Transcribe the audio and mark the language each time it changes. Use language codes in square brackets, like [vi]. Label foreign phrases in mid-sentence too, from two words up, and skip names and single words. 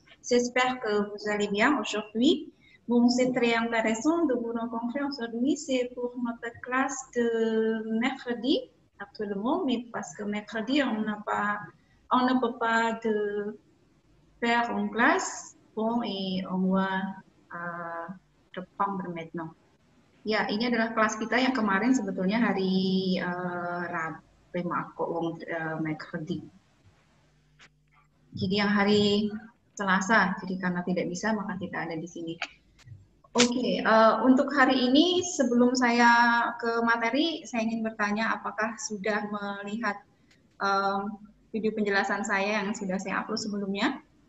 [fr] J'espère que vous allez bien aujourd'hui. Bon, c'est très intéressant de vous rencontrer aujourd'hui. C'est pour notre classe de mercredi actuellement, mais parce que mercredi, on ne peut pas de faire une classe. Bon, et on va reprendre maintenant. [id] Ya, ini adalah kelas kita yang kemarin sebetulnya hari Rabu, maaf kok, mercredi. Jadi yang hari Selasa, jadi karena tidak bisa maka kita ada di sini. Oke, untuk hari ini sebelum saya ke materi, saya ingin bertanya apakah sudah melihat video penjelasan saya yang sudah saya upload sebelumnya?